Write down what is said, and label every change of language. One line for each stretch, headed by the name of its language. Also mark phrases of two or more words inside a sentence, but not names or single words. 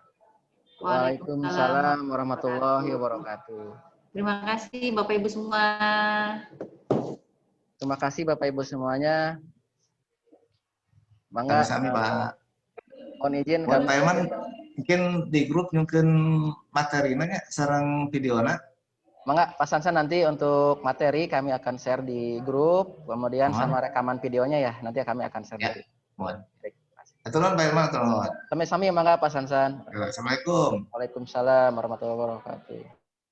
Arabic: وعليكم السلام ورحمة الله وبركاته.
Indonesian: Terima kasih Bapak Ibu semua. Terima kasih Bapak Ibu semuanya. Mangga.
Sundanese: Sami Pak.
Indonesian: Mohon izin Pak Hilman, mungkin di grup mungkin materinya
Sundanese: sareng videona.
Indonesian: Mangga Pak Sansan, nanti untuk materi kami akan share di grup, kemudian sama rekaman videonya ya, nanti kami akan share. Ya, mohon. Aturan Pak Hilman, aturan.
Sundanese: Sami-sami mangga Pak Sansan. Assalamualaikum.
Arabic: وعليكم السلام ورحمة الله وبركاته.